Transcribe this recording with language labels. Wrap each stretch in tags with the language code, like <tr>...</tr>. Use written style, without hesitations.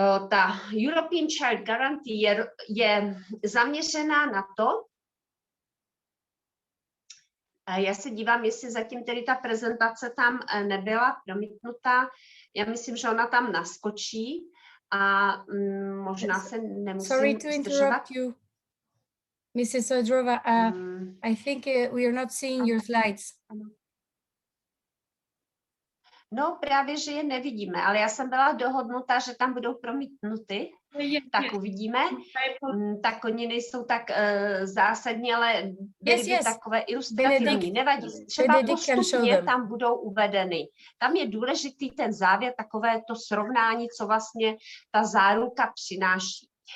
<cs>Ta European Child Guarantee je zaměřená na to, já se dívám, jestli zatím tedy ta prezentace tam nebyla promítnutá. Já myslím, že ona tam naskočí a možná se nemusím</cs> <en>Sorry to interrupt you, Mrs. Sodrova. I think we are not seeing your slides.</en> <cs>No, právě, že je nevidíme, ale já jsem byla dohodnuta, že tam budou promítnuty. Tak uvidíme. Tak oni nejsou tak zásadní, ale byly by takové ilustrativní. Nevadí. Třeba postupně tam budou uvedeny. Tam je důležitý ten závěr, takové to srovnání, co vlastně ta záruka přináší.</cs>